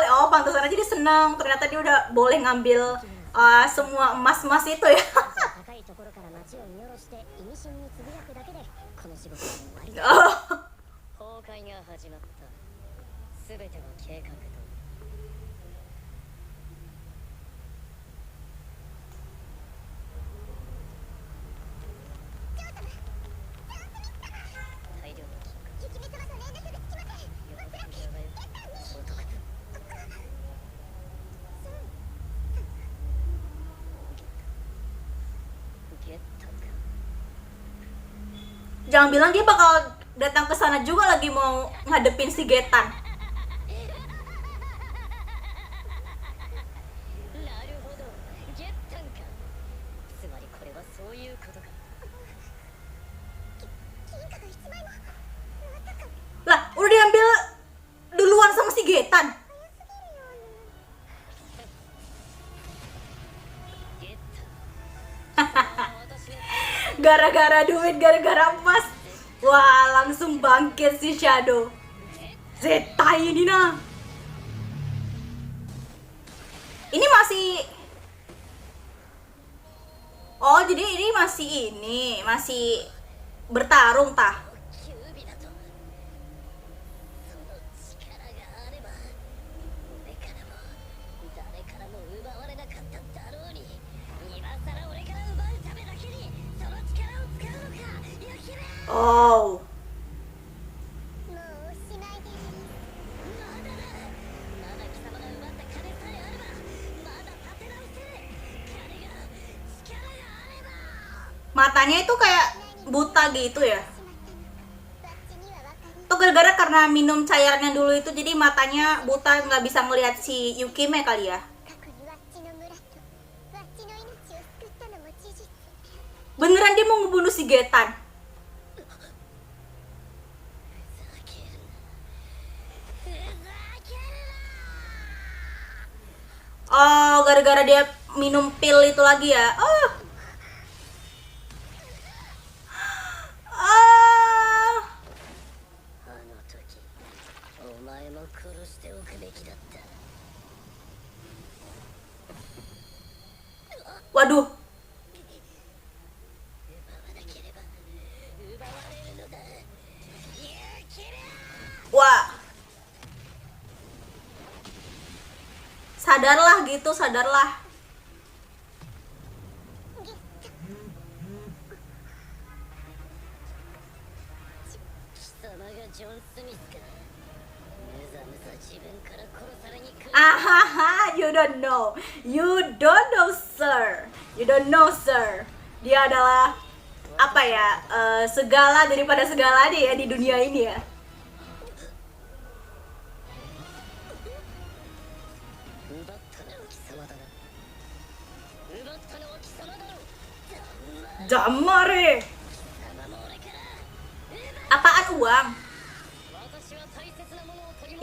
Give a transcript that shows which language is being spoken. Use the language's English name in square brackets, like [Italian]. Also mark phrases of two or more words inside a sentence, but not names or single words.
[Indonesian] pantesan aja dia seneng, ternyata dia udah boleh ngambil semua emas-emas itu ya. [Japanese] 高いところから街を見下ろして意味深につぶやくだけでこの仕事は終わりだ。 Oh, 崩壊が始まった。すべては計画通り。大量の金貨。雪見様と連絡がつきません。よく緊張がよ。総督。ゲッタか。 [Indonesian] jangan bilang dia bakal datang ke sana juga lagi mau ngadepin si Getan. [Japanese] なるほど。ゲッタンか。つまりこれはそういうことか。金貨が一枚も。まさか。 [Indonesian] Lah, udah diambil duluan sama si Getan. [Japanese] ゲッタン。私は [Indonesian] Gara-gara duit, gara-gara emas. Wah, langsung bangkit si Shadow. Zeta ini nah. Ini masih. Oh, jadi ini masih bertarung tah. [Japanese] キュービだと。その力があれば、俺からも誰からも奪われなかっただろうに、今さら俺から奪うためだけにその力を使うのか。やきれ。 Oh. もうおしまいです。まだだ。まだ貴様が奪った金さえあれば、まだ立て直せる。金が力があれば。 [Indonesian] Matanya itu kayak buta gitu ya. Itu gara-gara karena minum cairannya dulu itu jadi matanya buta, nggak bisa ngelihat si Yukime kali ya. [Japanese] 過去にワッチの村とワッチの命を救ったのも事実。 [Indonesian] Beneran dia mau ngebunuh si Getan. [Japanese] ふざけるな。ふざけるな。 [Indonesian] Oh, gara-gara dia minum pil itu lagi ya. Oh. Ah. [Japanese] あの時お前も殺しておくべきだった。 Waduh. 奪わなければ奪われるのだ。勇気だ。 Wah. [Indonesian] Sadarlah gitu, sadarlah. [Japanese] 貴様がジョン・スミスか。むざむざ自分から殺されに来る。 [English] Ahaha, you don't know. You don't know, sir. You don't know, sir. [Indonesian] Dia adalah apa ya? Segala daripada segala dia ya di dunia ini ya. [Japanese] 奪ったのは貴様だな。奪ったのは貴様だろ。 Jamare. 貴様も俺から。 [Indonesian] Apaan uang [Japanese] 私は大切なものを取り戻